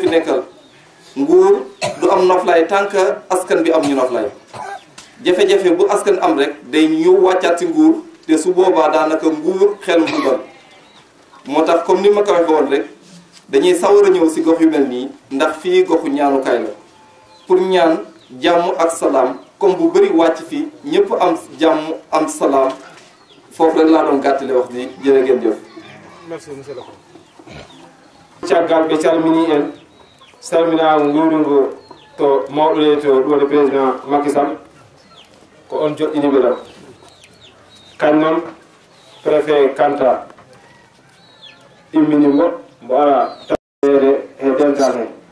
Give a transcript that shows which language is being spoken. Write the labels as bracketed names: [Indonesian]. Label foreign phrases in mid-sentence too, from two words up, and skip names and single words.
[Wolof] fi nekkal nguur du am noflaay [French] tant que [Wolof] askan bi am ñu noflaay jafe-jafe bu askan am rek day ñëw wàccaat si nguur te su boobaa daanaka nguur xel mu dal moo tax comme ni ma ko waxee woon rek dañuy sawar a ñëw si gox yu mel nii ndax fii goxu ñaanukaay la pour ñaan jàmm ak salaam comme bu bëri wàcc fii ñëpp am jàmm am salaam foofu rek laa doon gàttale wax bi jërë ngeen jëf. [French] merci monsieur le président. [Fula] caggal ɓe calmini en salminago nguurungo to mawɗo le to ɗo [French] le président [Fula] Macky Sall ko on joɗɗiniɓe ɗam kañ noon préfet Kanta imminimo mbo ara tawede e dental he